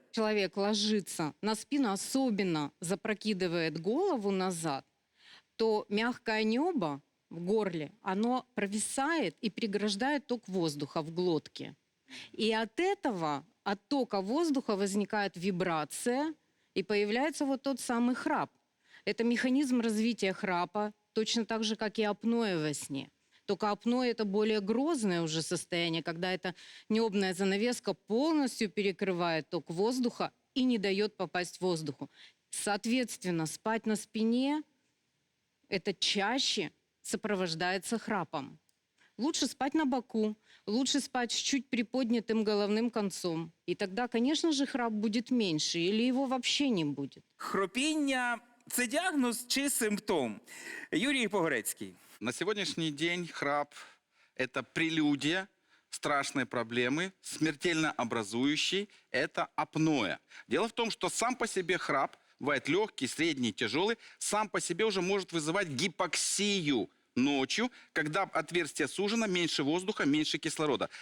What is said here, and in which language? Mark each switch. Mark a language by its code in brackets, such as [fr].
[ru] Человек ложится на спину, особенно запрокидывает голову назад, то мягкое небо в горле, оно провисает и преграждает ток воздуха в глотке. И от этого, от тока воздуха возникает вибрация, и появляется вот тот самый храп. Это механизм развития храпа, точно так же, как и апноэ во сне. Только апноэ – это более грозное уже состояние, когда эта небная занавеска полностью перекрывает ток воздуха и не дает попасть воздуху. Соответственно, спать на спине – это чаще сопровождается храпом. Лучше спать на боку, лучше спать с чуть приподнятым головным концом. И тогда, конечно же, храп будет меньше или его вообще не будет. [uk] Хропіння – це діагноз чи симптом? Юрій Погорецький. [ru] На сегодняшний день храп – это прелюдия страшной проблемы, смертельно образующей – это апноэ. Дело в том, что сам по себе храп, бывает легкий, средний, тяжелый, сам по себе уже может вызывать гипоксию ночью, когда отверстие сужено, меньше воздуха, меньше кислорода.